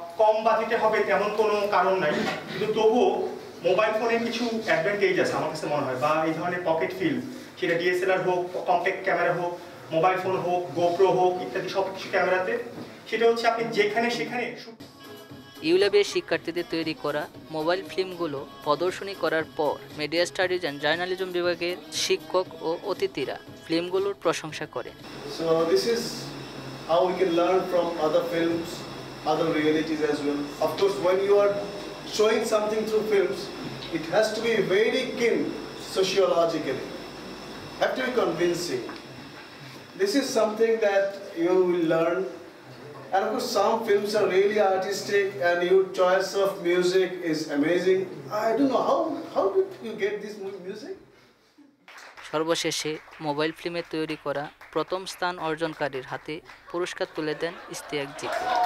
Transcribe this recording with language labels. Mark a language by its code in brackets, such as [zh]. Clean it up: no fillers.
[bn] কম বাজেটে হবে তেমন কোনো কারণ নাই, কিন্তু তবুও মোবাইল ফোনের কিছু অ্যাডভান্টেজ আছে আমার কাছে মনে হয়, বা এই ধরনের পকেট ফিল্ম, সেটা ডিএসএলআর হোক, কম্প্যাক্ট ক্যামেরা হোক, মোবাইল ফোন হোক, গোপ্রো হোক, ইত্যাদি সব কিছু ক্যামেরাতে, সেটা হচ্ছে আপনি যেখানে সেখানে। ইউল্যাবের শিক্ষার্থীদের তৈরি করা মোবাইল ফিল্মগুলো প্রদর্শনী করার পর মিডিয়া স্টাডিজ অ্যান্ড জার্নালিজম বিভাগের শিক্ষক ও অতিথিরা ফিল্মগুলোর প্রশংসা করেন। [en] So this is how we can learn from other films, other realities as well. Of course, when you are showing something through films, it has to be very keen sociologically. Have to be convincing. This is something that you will learn. And of course, some films are really artistic, and your choice of music is amazing. I don't know how did you get this music? [bn] সর্বশেষে mobile ফিল্মে তৈরি করা প্রথম স্থান অর্জনকারীর হাতে পুরস্কার তুলে দেন ইশতিয়াক জিকো।